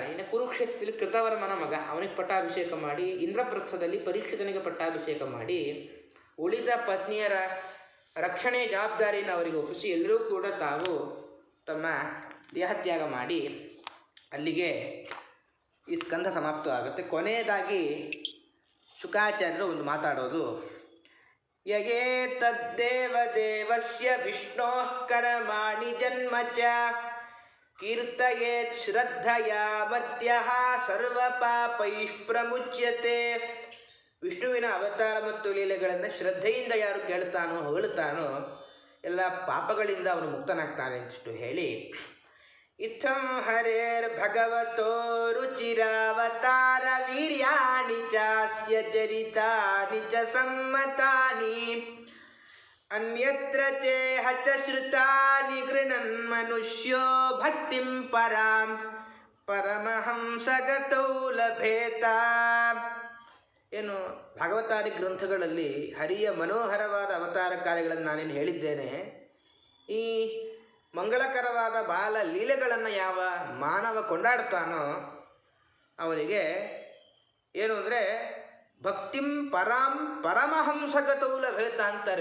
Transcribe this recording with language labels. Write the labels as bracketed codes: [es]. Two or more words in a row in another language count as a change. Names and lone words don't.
[kn] ಇನ್ನು ಕುರುಕ್ಷೇತ್ರದಲ್ಲಿ ಕೃತವರ್ಮನ ಮಗ, ಅವನಿಗೆ ಪಟ್ಟಾಭಿಷೇಕ ಮಾಡಿ, ಇಂದ್ರಪ್ರಸ್ಥದಲ್ಲಿ ಪರೀಕ್ಷಿತನಿಗೆ ಪಟ್ಟಾಭಿಷೇಕ ಮಾಡಿ, ಉಳಿದ ಪತ್ನಿಯರ ರಕ್ಷಣೆ ಜವಾಬ್ದಾರಿಯನ್ನು ಅವರಿಗೆ ಒಪ್ಪಿಸಿ ಎಲ್ಲರೂ ಕೂಡ ತಾವು ತಮ್ಮ ದೇಹತ್ಯಾಗ ಮಾಡಿ ಅಲ್ಲಿಗೆ ಈ ಸ್ಕಂಧ ಸಮಾಪ್ತವಾಗುತ್ತೆ. ಕೊನೆಯದಾಗಿ ಶುಕಾಚಾರ್ಯರು ಒಂದು ಮಾತಾಡೋದು, [sa] ಯಗೇ ತದ್ದೇವ ದೇವಸ್ಯ ವಿಷ್ಣೋ ಕರ್ಮಾಣಿ ಜನ್ಮ ಚ ಕೀರ್ತಯೇತ್ ಶ್ರದ್ಧಯಾ ಮರ್ತ್ಯಃ ಸರ್ವ ಪಾಪೈಃ ಪ್ರಮುಚ್ಯತೆ. [kn] ವಿಷ್ಣುವಿನ ಅವತಾರ ಮತ್ತು ಲೀಲೆಗಳನ್ನು ಶ್ರದ್ಧೆಯಿಂದ ಯಾರು ಕೇಳ್ತಾನೋ ಹೊಗಳುತ್ತಾನೋ ಎಲ್ಲ ಪಾಪಗಳಿಂದ ಅವನು ಮುಕ್ತನಾಗ್ತಾನೆ ಅಂತಿಷ್ಟು ಹೇಳಿ, [sa] ಇತ್ತಂ ಹರೇರ್ ಭಗವತೋ ರುಚಿರಾವತಾರ ವೀರ್ಯಾಣಿ ಚಾಸ್ಯ ಚರಿತಾನಿ ಚ ಸಮ್ಮತಾನಿ ಅನ್ಯತ್ರ ಚೇಹ ಚ ಶ್ರುತಾನಿ ಗೃಣನ್ ಮನುಷ್ಯೋ ಭಕ್ತಿಂ ಪರಾಂ ಪರಮಹಂಸಗತೌ ಲಭೇತ. [kn] ಏನು ಭಗವತಾದಿ ಗ್ರಂಥಗಳಲ್ಲಿ ಹರಿಯ ಮನೋಹರವಾದ ಅವತಾರ ಕಾರ್ಯಗಳನ್ನು ನಾನೇನು ಹೇಳಿದ್ದೇನೆ. ಈ ಮಂಗಳಕರವಾದ ಬಾಲ ಲೀಲೆಗಳನ್ನು ಯಾವ ಮಾನವ ಕೊಂಡಾಡ್ತಾನೋ ಅವನಿಗೆ ಏನು ಅಂದರೆ [sa] ಭಕ್ತಿಂ ಪರಾಂ ಪರಮಹಂಸಗತೌ ಲಭೇತ [kn] ಅಂತಾರೆ.